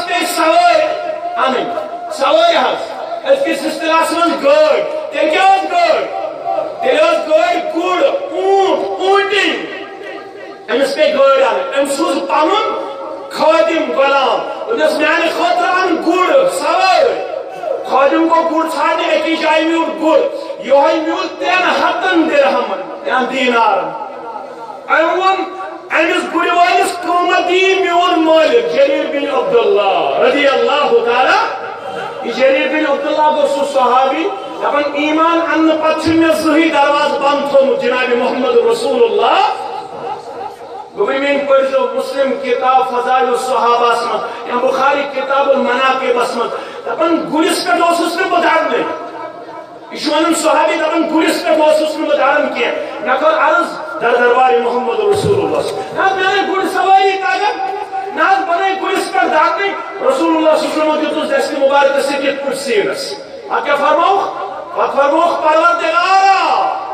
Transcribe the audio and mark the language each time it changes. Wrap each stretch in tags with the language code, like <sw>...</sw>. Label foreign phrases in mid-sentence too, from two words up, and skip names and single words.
<ks>پیٚیہِ سوٲرۍ انٕنۍ سوٲرۍ حظ أزکِس اصطلاحس منٛز گٲڑۍ تیٚلہِ کیٛاہ ٲس گٲڑۍ تیٚلہِ ٲس گٲڑۍ گُر اوٗنٹ اوٗنٹِنۍ أمِس پیٚیہِ گٲڑۍ انٕنۍ أمۍ سوٗز پنُن خٲدِم غلام دوٚپنس میانہِ خٲطرٕ ان گُر سوٲرۍ خادم کو گُر ژھانڈنہِ أکِس جایہِ میوٗل گُر یِہوے میوٗل 300 درہمن یا دینارن أمۍ ووٚن أمِس گُرِ وٲلِس قۭمت یی میون مٲلِک جریر بن عبداللہ</ks> <ar>رضی اللہ تعالیٰ</ar> <ks>یہ جریر بن عبداللہ گوٚو سُہ صحابی دپان ایمان اننہٕ پتہٕ چھُنہٕ مےٚ زٕہٕنۍ دروازٕ بنٛد تھوٚومُت جناب محمد رسول اللہ گوٚبرِمین پٔرزیو مسلم کتاب فضائل الصحابہس منٛز یا بخاری کتاب المناقبس منٛز دپان گُرِس پٮ۪ٹھ اوسُس نہٕ بہٕ دَرنٕے یہ چھُ ونان صحابی دپان گُرِس پٮ۪ٹھ اوسُس نہٕ بہٕ دَران کینٛہہ مےٚ کٔر عرض در دربار محمد رسول اللہ نہ حظ مےٚ گُرۍ سوٲری تگان نہ حظ بہٕ نَے گُرِس پٮ۪ٹھ دَرنٕے رسول اللہ</ks> <ar>صلی اللہ علیہ وسلم</ar> <ks>دیُتُس دستہِ مبارکس سۭتۍ یِتھ پٲٹھۍ سیٖنس پتہٕ کیٛاہ فرمووُکھ پتہٕ فرمووُکھ پروردگارا</ks>